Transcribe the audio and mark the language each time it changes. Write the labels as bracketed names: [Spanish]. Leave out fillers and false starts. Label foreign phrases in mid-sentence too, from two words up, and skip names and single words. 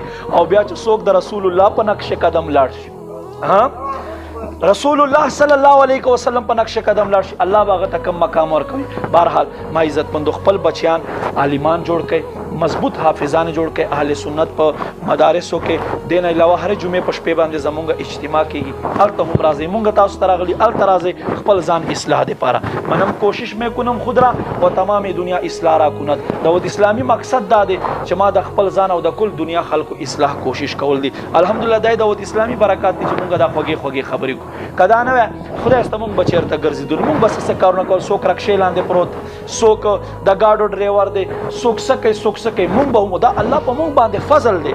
[Pashto] او بیا چې څوک د رسول الله په نقش قدم لاړ شي، رسول الله [Arabic] صلی الله علیه وسلم [Pashto] په نقش قدم لاړ شي، الله به هغه ته کم مقام ورکوي. بهرحال ما عزتمندو خپل بچیان عالمان جوړ کړئ، مضبوط حافظان جوړ کړئ، اهل سنت په مدارسو کې. دین علاوه هر جمعې په شپې باندې زمونږ اجتماع کېږي، هلته هم راځئ، مونږ تاسو ته راغلي، هلته راځئ خپل ځان اصلاح دپاره. [Persian] منم کوشش میں کنم خود را و تمام دنیا اصلاح را کند. [Pashto] داود اسلامی مقصد دا دی چې ما د خپل ځان او د کل دنیا خلکو اصلاح کوشش کول دي. الحمدلله دا داود اسلامی برکات دي چې مونږ دا خوږې خوږې خبرې کوو. که دا نه وی خدای سته مونږ به چېرته ګرځېدلو، مونږ بس څه کارونه کول، څوک رکشې لاندې پروت، څوک د ګاډو ډریور دی، څوک څه کوي څوک څه کوي، مونږ به دا الله په مونږ باندې فضل دی.